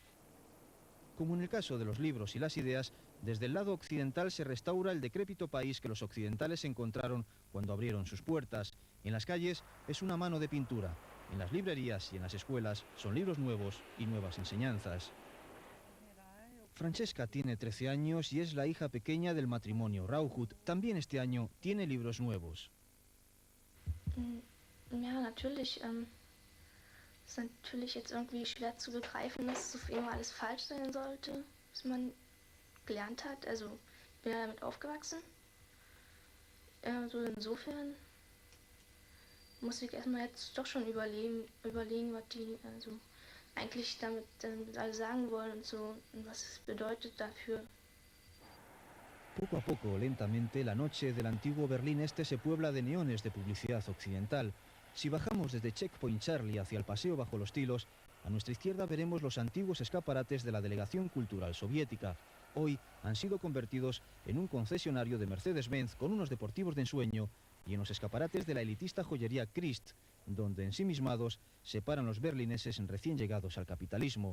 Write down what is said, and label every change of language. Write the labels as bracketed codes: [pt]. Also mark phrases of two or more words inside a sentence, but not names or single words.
[es] Como en el caso de los libros y las ideas, desde el lado occidental se restaura el decrépito país que los occidentales encontraron cuando abrieron sus puertas. En las calles es una mano de pintura. En las librerías y en las escuelas son libros nuevos y nuevas enseñanzas. Francesca tiene 13 años y es la hija pequeña del matrimonio Rauhut. También este año tiene libros nuevos. [de] Ja, natürlich. Es ist natürlich jetzt irgendwie schwer zu begreifen, dass auf einmal alles falsch sein sollte, was man gelernt hat. Also, ich bin ja damit aufgewachsen. Also insofern muss ich erstmal jetzt doch schon überlegen, was die eigentlich damit alle sagen wollen und so, und was es bedeutet dafür. [es] Poco a poco, lentamente, la noche del antiguo Berlín Este se puebla de neones de publicidad occidental. Si bajamos desde Checkpoint Charlie hacia el Paseo Bajo los Tilos, a nuestra izquierda veremos los antiguos escaparates de la Delegación Cultural Soviética. Hoy han sido convertidos en un concesionario de Mercedes-Benz con unos deportivos de ensueño y en los escaparates de la elitista joyería Christ, donde ensimismados se paran los berlineses recién llegados al capitalismo.